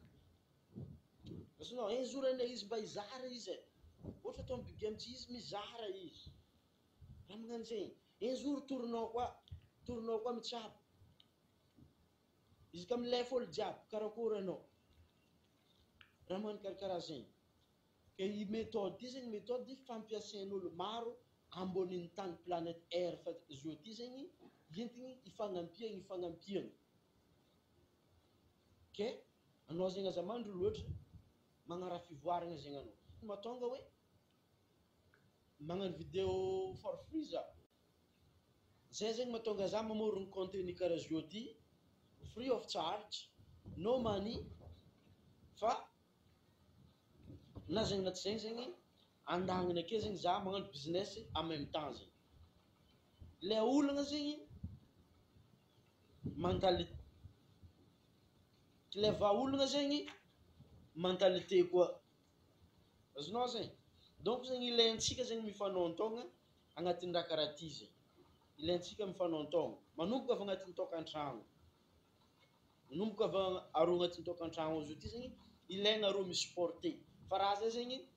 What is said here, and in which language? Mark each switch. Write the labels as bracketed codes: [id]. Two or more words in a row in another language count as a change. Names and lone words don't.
[mg] azonao [fr] un jour [mg] ane izy mba hizara izy ohatra atao [en] big game [mg] tsy izy mizara izy raha magnano zegny [fr] un jour [mg] torinao koa mitsabo izy ka milefa olo jiaby karakory anao raha magnano karakaraha zegny ke i méthode ty zegny méthode fampiasain'olo maro ambonin'ny tany [fr] planète air [mg] fa zao ty zegny entigny ifagnampiagna ke anao zegny aza mandro loatra magnara fivoarana zegny anao mahatonga hoe magnano vidéo [en] for free [mg] za zay zegny mahatonga za mamorogno contenu karaha zao ty [en] free of charge no money [mg] fa na zegny na tsy zegny andagniny ake zegny za magnano business [fr] en même temps [mg] zegny le olagna zegny le vahaolagna zegny mentalité koa azonao zegny donc zegny ilaintsika zegny mifanaontogna agnatin'ny raha karaha ty zegny ilaintsika mifanaontogna manomboka avy agnatin'ny tokantrano manomboka avy aroa agnatin'ny tokantrano zao ty zegny ilaigna aroa misporté fa raha zay zegny